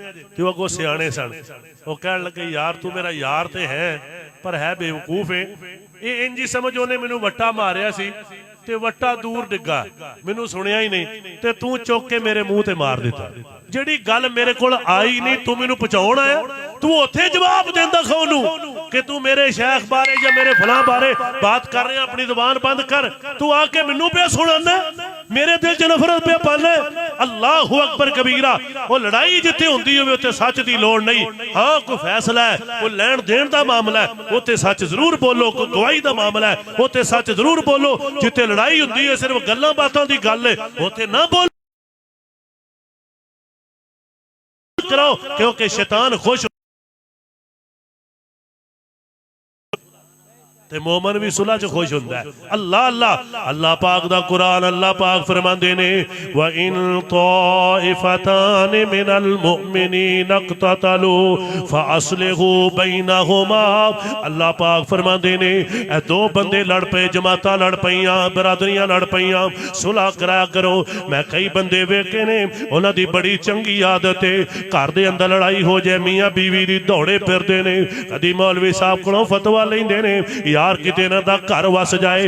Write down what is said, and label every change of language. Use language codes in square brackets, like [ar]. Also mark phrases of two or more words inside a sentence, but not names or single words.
[pa] تو اگوں سیانے سن، وہ کہن لگے یار تو میرا یار تو ہے پر ہے بیوقوف ہے، یہ اینج ہی سمجھ اونہاں مینوں وٹا ماریا سی تے وٹا دور ڈِگا، مینوں سُنیا ہی نہیں، تے تو چُک کے میرے منہ تے مار دتا. جیہڑی گل میرے کول آئی نہیں تو مینوں پہنچاؤݨ آیا، تو اوتھے جواب دیندا کاہنوں کہ تو میرے شیخ بارے یا میرے فلاں بارے بات کر رہے، اپنی زبان بند کر، تو آکے مینوں پے سناناں، میرے دل چ نفرت پے پاناں. [ar] الله أكبر كبيرا. [pa] وہ لڑائی جتھے ہُندی ہووے اوتھے سچ دی لوڑ نہیں۔ ہاں کوئی فیصلہ ہے، کوئی لیݨ دیݨ دا معاملہ ہے، اوتھے سچ ضرور بولو، کوئی گواہی دا معاملہ ہے اوتھے سچ ضرور بولو. جتھے لڑائی ہُندی ہے صرف گلاں باتاں دی گل ہے، اوتھے نا بولو کرو، کیونکہ شیطان خوش تے مومن بھی صلح چ خوش ہُندا ہے. اللہ اللہ اللہ پاک دا قرآن، اللہ پاک فرماندے نے [ar] وإن طائفتان من المؤمنين اقتتلوا فأصلحوا بينهما, [pa] اللہ پاک فرماندے نے اے دو بندے لڑ پے، جماعتاں لڑ پئیاں، برادریاں لڑ پئیاں، صلح کرایا کرو. میں کئی بندے ویکھے نے اونہاں دی بڑی چنگی عادت ہے، گھر دے اندر لڑائی ہو جائے میاں بیوی دی دوڑے پھردے نے، کدی مولوی صاحب کولوں فتویٰ لیندے نے یار کتے اینہاں دا گھر وس جائے.